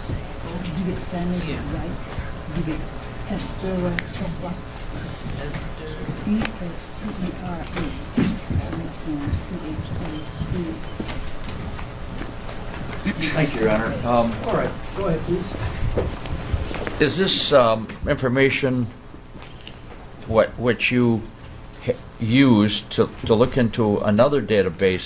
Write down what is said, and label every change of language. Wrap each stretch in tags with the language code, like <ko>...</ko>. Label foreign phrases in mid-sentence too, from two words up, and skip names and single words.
<en>Did you get Sammy right? Did you get Esther right? E-S-T-E-R-E. Thank you, Your Honor. All right, go ahead, please. Is this information what you used to look into another database?</en>